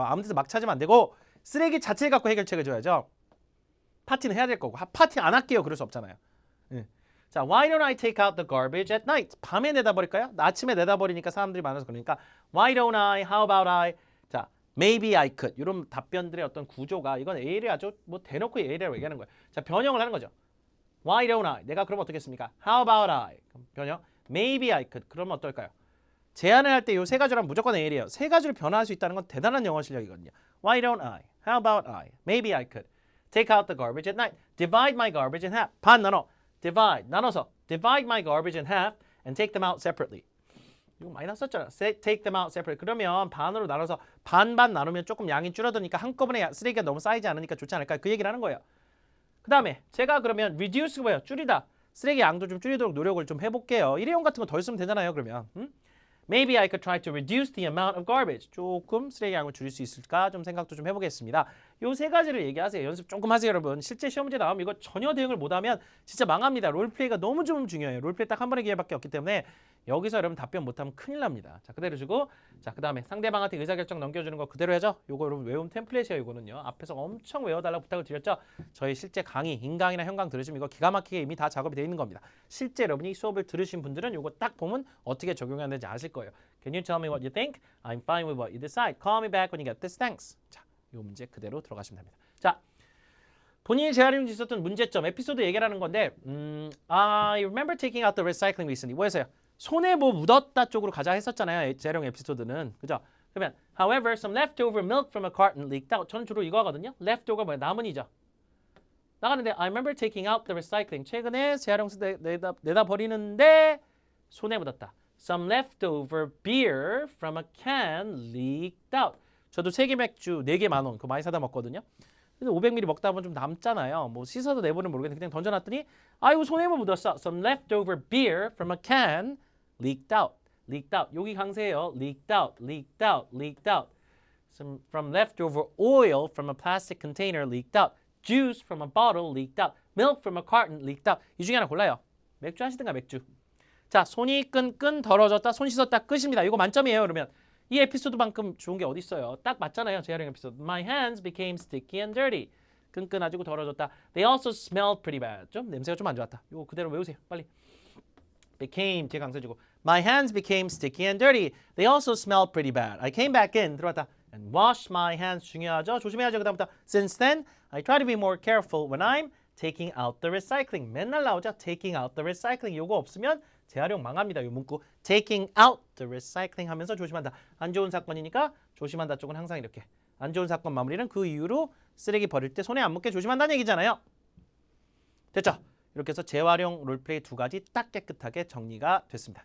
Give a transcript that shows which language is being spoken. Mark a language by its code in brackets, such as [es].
[ko] 아무 데서 막 찾으면 안 되고 쓰레기 자체를 갖고 해결책을 줘야죠. 파티는 해야 될 거고 파티 안 할게요. 그럴 수 없잖아요. 예. [en] 자, why don't I take out the garbage at night? [ko] 밤에 내다 버릴까요? 아침에 내다 버리니까 사람들이 많아서 그러니까 [en] why don't I? How about I? 자, maybe I could. [ko] 이런 답변들의 어떤 구조가 이건 A를 아주 뭐 대놓고 A라고 얘기하는 거예요. 자, 변형을 하는 거죠. [en] Why don't I? [ko] 내가 그러면 어떻겠습니까? [en] How about I? 변형. Maybe I could. [ko] 그러면 어떨까요? 제안을 할 때 이 세 가지란 무조건 A래요. 세 가지를 변화할 수 있다는 건 대단한 영어 실력이거든요. [en] Why don't I? How about I? Maybe I could. Take out the garbage at night. Divide my garbage in half. [ko] 반 나눠. Divide. 나눠서. [en] Divide my garbage in half and take them out separately. [ko] 이거 많이 났었잖아. [en] Take them out separately. [ko] 그러면 반으로 나눠서 반반 나누면 조금 양이 줄어드니까 한꺼번에 쓰레기가 너무 쌓이지 않으니까 좋지 않을까? 그 얘기를 하는 거예요. 그 다음에 제가 그러면 reduce가 뭐예요? 줄이다. 쓰레기 양도 좀 줄이도록 노력을 좀 해볼게요. 일회용 같은 거 덜 쓰면 되잖아요. 그러면 [en] Maybe I could try to reduce the amount of garbage. [ko] 조금 쓰레기 양을 줄일 수 있을까? 좀 생각도 좀 해보겠습니다. 요 세 가지를 얘기하세요. 연습 조금 하세요, 여러분. 실제 시험 문제 나오면 이거 전혀 대응을 못하면 진짜 망합니다. 롤플레이가 너무 좀 중요해요. 롤플레이 딱 한 번의 기회밖에 없기 때문에 여기서 여러분 답변 못하면 큰일 납니다. 자, 그대로 주고 자, 그 다음에 상대방한테 의사결정 넘겨주는 거 그대로 해줘. 요거 여러분 외움 템플릿이에요. 이거는요. 앞에서 엄청 외워달라고 부탁을 드렸죠. 저희 실제 강의, 인강이나 현강 들으시면 이거 기가 막히게 이미 다 작업이 되어 있는 겁니다. 실제 여러분이 수업을 들으신 분들은 요거 딱 보면 어떻게 적용해야 되는지 아실 거예요. [en] Can you tell me what you think? I'm fine with what you decide. Call me back when you get this. Thanks. [ko] 자, 요 문제 그대로 들어가시면 됩니다. 자, 본인이 재활용 있었던 문제점, 에피소드 얘기하는 건데 [en] I remember taking out the recycling recently. [ko] 뭐였어요? 손에 뭐 묻었다 쪽으로 가자 했었잖아요. 재활용 에피소드는. 그죠? 그러면 [en] however, some leftover milk from a carton leaked out. [ko] 저는 주로 이거 하거든요. leftover 뭐야? 남은이죠. 나가는데 [en] I remember taking out the recycling. [ko] 최근에 재활용수 내다 버리는데 손에 묻었다. [en] Some leftover beer from a can leaked out. [ko] 저도 세계 맥주 4개 10,000원 그거 많이 사다 먹거든요. 근데 500ml 먹다 보면 좀 남잖아요. 뭐 씻어도 내보는 모르겠는데 그냥 던져놨더니 아이고 손에 뭐 묻었어. [en] Some leftover beer from a can leaked out. leaked out. [ko] 여기 강세예요. [en] leaked out, leaked out, leaked out. Some from leftover oil from a plastic container leaked out. Juice from a bottle leaked out. Milk from a carton leaked out. [ko] 이 중에 하나 골라요. 맥주 하시든가 맥주. 자, 손이 끈 더러졌다. 손 씻었다. 끝입니다. 이거 만점이에요. 그러면 이 에피소드만큼 좋은 게 어디 있어요? 딱 맞잖아요. 재활용 에피소드. [en] My hands became sticky and dirty. [ko] 끈끈해지고 더러졌다. [en] They also smelled pretty bad. [ko] 좀 냄새가 좀 안 좋았다. 이거 그대로 외우세요. 빨리. [en] became [ko] 뒤에 강세주고 [en] My hands became sticky and dirty. They also smelled pretty bad. I came back in [ko] 들어왔다. [en] And washed my hands [ko] 중요하죠. 조심해야죠. 그다음부터 [en] Since then, I try to be more careful when I'm taking out the recycling. [ko] 맨날 나오죠. [en] Taking out the recycling. [ko] 요거 없으면 재활용 망합니다. 요 문구 [en] taking out the recycling [ko] 하면서 조심한다. 안 좋은 사건이니까 조심한다 쪽은 항상 이렇게. 안 좋은 사건 마무리는 그 이유로 쓰레기 버릴 때 손에 안 묻게 조심한다는 얘기잖아요. 됐죠? 이렇게 해서 재활용 롤플레이 2가지 딱 깨끗하게 정리가 됐습니다.